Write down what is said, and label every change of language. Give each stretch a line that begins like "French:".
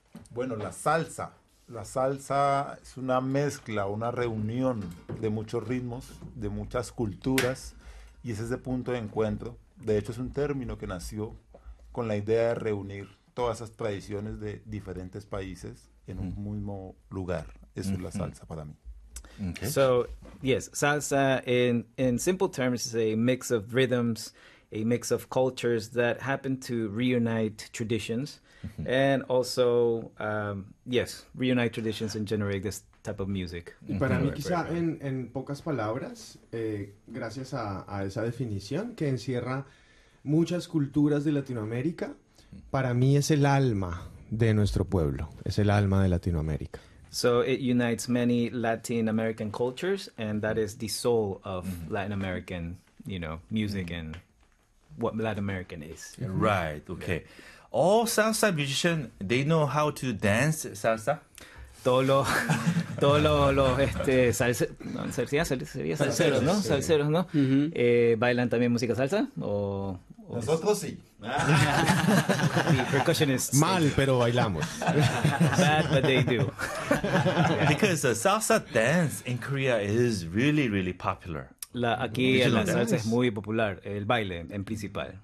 Spanish: Bueno, la salsa es una mezcla, una reunión de muchos ritmos, de muchas culturas, y es ese punto de encuentro. De hecho, es un término que nació con la idea de reunir todas esas tradiciones de diferentes países en un mismo lugar. Eso es la salsa para mí.
English: Okay. So, yes, salsa, in simple terms, is a mix of rhythms, a mix of cultures that happen to reunite traditions, and also, reunite traditions and generate this type of music.
Spanish: Y para mí, quizá en pocas palabras, gracias a esa definición que encierra muchas culturas de Latinoamérica, para mí es el alma de nuestro pueblo, es el alma de Latinoamérica.
English: So it unites many Latin American cultures, and that is the soul of Latin American, music and what Latin American is. Right, okay. Yeah. All salsa musicians, they know how to dance salsa?
Spanish: Salseros, ¿no? Mm-hmm. ¿Bailan también música salsa? ¿O nosotros sí.
English: The percussionist.
Spanish: Mal, pero bailamos.
English: Bad, but they do. Because salsa dance in Korea is really, really popular.
Spanish: Aquí la salsa es muy popular, el baile en principal.